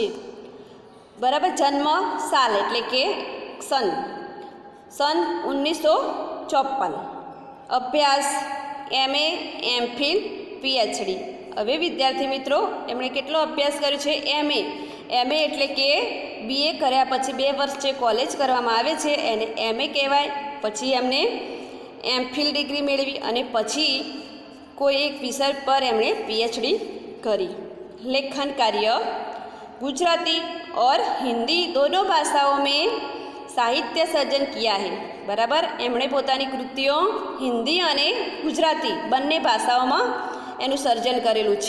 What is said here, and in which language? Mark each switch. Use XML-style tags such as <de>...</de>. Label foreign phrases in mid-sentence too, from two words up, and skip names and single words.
<gu>બરાબર, જન્મ સાલ એટલે કે સન 1954। अभ्यास MA, MPhil, PhD। હવે વિદ્યાર્થી મિત્રો, એમણે કેટલો અભ્યાસ કર્યો છે? MA એટલે કે BA કર્યા પછી 2 વર્ષ જે કૉલેજ કરવામાં આવે છે એને MA કહેવાય। પછી એમણે MPhil ડિગ્રી મેળવી અને પછી કોઈ એક વિષય પર એમણે PhD કરી।</gu> <hi>लेखन कार्य गुजराती और हिंदी दोनों भाषाओं में साहित्य सर्जन किया है।</hi> <gu>બરાબર, એમણે પોતાની કૃતિઓ હિંદી અને ગુજરાતી બંને ભાષાઓ એનું સર્જન કરેલું છે।</gu>